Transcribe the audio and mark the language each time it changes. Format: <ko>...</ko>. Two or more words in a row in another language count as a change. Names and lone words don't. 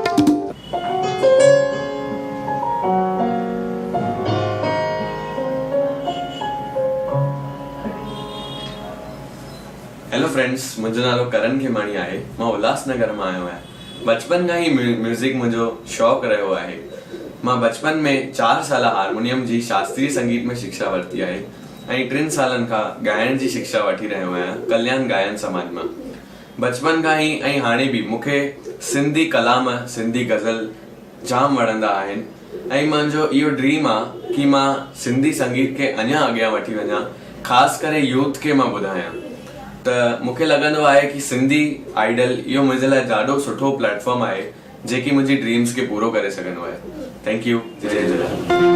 <en>Hello friends,</en> <sd>मुझो नालो करण खेमाणी आहे। मां उल्हासनगर में आयो आहियां।</sd> <hi>बचपन का ही</hi> <sd>म्यूजिक मुझो शौक़ रहियो आहे। मां बचपन में 4 साल हारमोनियम जी शास्त्रीय संगीत में शिक्षा वरती आहे ऐं 3 सालन खां गायन जी शिक्षा वठी रहियो आहियां कल्याण गायन समाज में।</sd> <hi>बचपन का ही</hi> <sd>ऐं हाणे भी मूंखे सिंधी कलाम, सिंधी गज़ल जाम वणंदा आहिनि ऐं मुंहिंजो इहो ड्रीम आहे कि मां सिंधी संगीत के अञा अॻियां वठी वञा, ख़ासि करे यूथ के मां ॿुधायां। त मूंखे लॻंदो आहे कि सिंधी आइडल इहो मुंहिंजे लाइ ॾाढो सुठो प्लेटफॉर्म आहे जेकी मुंहिंजी ड्रीम्स खे पूरो करे सघंदो आहे।</sd> <en>Thank you.</en> <sd>जय झूलेलाल।</sd>